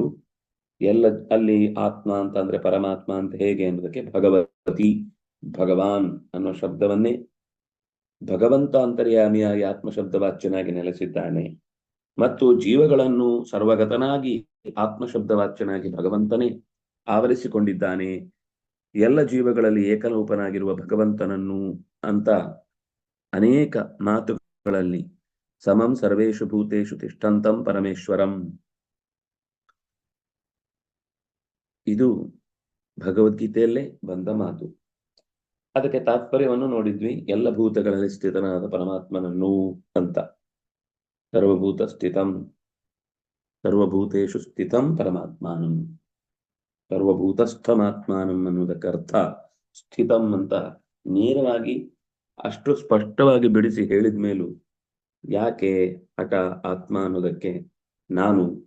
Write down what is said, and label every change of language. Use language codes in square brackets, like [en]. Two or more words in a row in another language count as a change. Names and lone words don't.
[kn] ಎಲ್ಲ ಅಲ್ಲಿ ಆತ್ಮ ಅಂತ ಅಂದ್ರೆ ಪರಮಾತ್ಮ ಅಂತ ಹೇಗೆ ಅನ್ನೋದಕ್ಕೆ ಭಗವತಿ, ಭಗವಾನ್ ಅನ್ನೋ ಶಬ್ದವನ್ನೇ ಭಗವಂತ ಅಂತರ್ಯಾಮಿಯಾಗಿ ಆತ್ಮ ಶಬ್ದವಾಚ್ಯನಾಗಿ ನೆಲೆಸಿದ್ದಾನೆ ಮತ್ತು ಜೀವಗಳನ್ನು ಸರ್ವಗತನಾಗಿ ಆತ್ಮ ಶಬ್ದವಾಚ್ಯನಾಗಿ ಭಗವಂತನೇ ಆವರಿಸಿಕೊಂಡಿದ್ದಾನೆ. ಎಲ್ಲ ಜೀವಗಳಲ್ಲಿ ಏಕರೂಪನಾಗಿರುವ ಭಗವಂತನನ್ನು ಅಂತ ಅನೇಕ ಮಾತುಗಳಲ್ಲಿ [sa] ಸಮಂ ಸರ್ವೇಷು ಭೂತೇಷು ತಿಷ್ಠಂತಂ ಪರಮೇಶ್ವರಂ, [kn] ಇದು ಭಗವದ್ಗೀತೆಯಲ್ಲೇ ಬಂದ ಮಾತು. ಅದಕ್ಕೆ ತಾತ್ಪರ್ಯವನ್ನು ನೋಡಿದ್ವಿ. ಎಲ್ಲ ಭೂತಗಳಲ್ಲಿ ಸ್ಥಿತನಾದ ಪರಮಾತ್ಮನನ್ನು ಅಂತ. [sa] ಸರ್ವಭೂತ ಸ್ಥಿತಂ, ಸರ್ವಭೂತೇಷು ಸ್ಥಿತಂ ಪರಮಾತ್ಮಾನಂ, ಸರ್ವಭೂತಸ್ಥಮಾತ್ಮಾನಂ [kn] ಅನ್ನುವುದಕ್ಕರ್ಥ ಸ್ಥಿತಂ ಅಂತ ನೇರವಾಗಿ ಅಷ್ಟು ಸ್ಪಷ್ಟವಾಗಿ ಬಿಡಿಸಿ ಹೇಳಿದ ಮೇಲೂ ಯಾಕೆ ಹಠ ಆತ್ಮ ಅನ್ನೋದಕ್ಕೆ ನಾನು